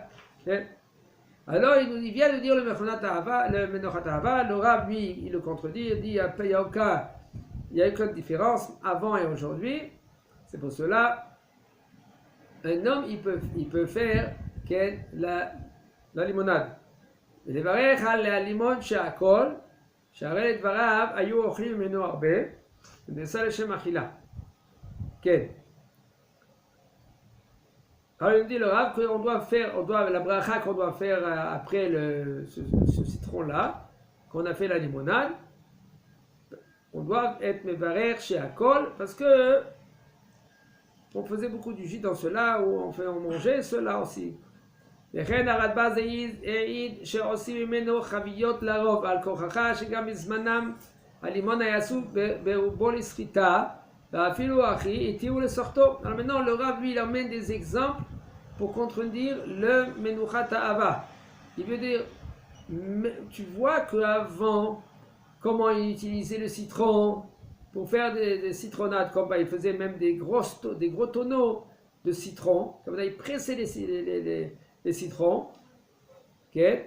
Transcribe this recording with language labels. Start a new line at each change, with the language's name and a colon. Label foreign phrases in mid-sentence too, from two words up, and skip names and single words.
French: Alors il vient de dire le Menochat Ahava, le Rav lui il le contredit, il dit il n'y a aucune différence avant et aujourd'hui. C'est pour cela un homme, il peut faire la limonade.
Hebrew: ולברך על הלימון שהכל, שהרי לדבריו היו אוכלים ממנו הרבה, ונעשה לשם אכילה. כן.
French: Alors il nous dit le Rav qu'on doit la bracha qu'on doit faire après ce citron-là, qu'on a fait la limonade, on doit être mevarer chez Akol, parce que on faisait beaucoup du jus dans cela, ou on mangeait cela aussi.
Hebrew: וכן הרדב"ז העיד שעושים ממנו חביות לרוב, על כוחך שגם בזמנם הלימון היה אסור ברובו לסחיטה, ואפילו אחי התירו לסוחטו.
French: Alors maintenant le Rav lui il emmène des exemples pour contredire le menuchat ha'ava. Il veut dire, tu vois qu'avant, comment il utilisait le citron pour faire des citronnades, comme il faisait même des gros tonneaux de citron, comme ça il pressait les citrons, okay.